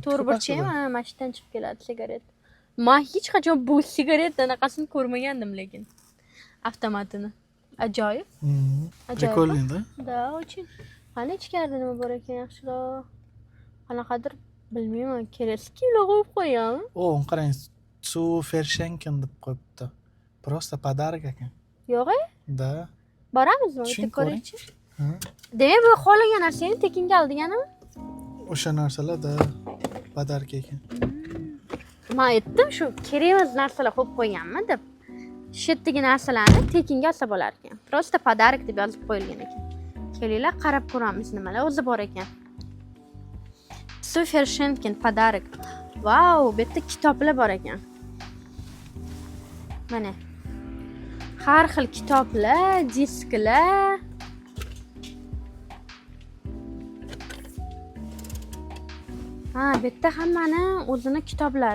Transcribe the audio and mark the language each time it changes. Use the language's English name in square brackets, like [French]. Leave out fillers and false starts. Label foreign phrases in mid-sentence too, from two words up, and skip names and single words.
[Uzbek] To'rtburchak, mana shundan chiqib keladi sigaret. Men hech qachon bu sigaret anaqasini ko'rmagandim lekin. Avtomatini. Ajoyib. [Russian] Прикольный-da? Da, очень. [Uzbek] Qani ichkarida nima bor ekan yaxshiroq? Qanaqadir bilmayman, kelasi kilo qo'yib qo'yam. Qarang, su Fershenken deb qo'yibdi. [Russian] Просто подарок ekan. [Uzbek] Yo'q-e? [Russian] Da. [Uzbek] Boramizmi? Bitta ko'raychi. Demak, bu xohlagan narsani tekinga ol deganimi? O'sha narsalar-da подарок ekan. Men aytdim, shu kerak emas narsalar qo'yib qo'yganmi deb. Shetdagi narsalarni tekinga olsa bo'lar ekan. [Russian] Просто подарок [Uzbek] deb yozib qo'yilgan ekan. Kelinglar, qarab ko'ramiz nimalar o'zi bor ekan. [Russian] Совершенкин подарок. [Uzbek] Vau, bu yerda kitoblar bor ekan. Mana. Har xil kitoblar, disklar. Bu yerda hammani o'zini kitoblari.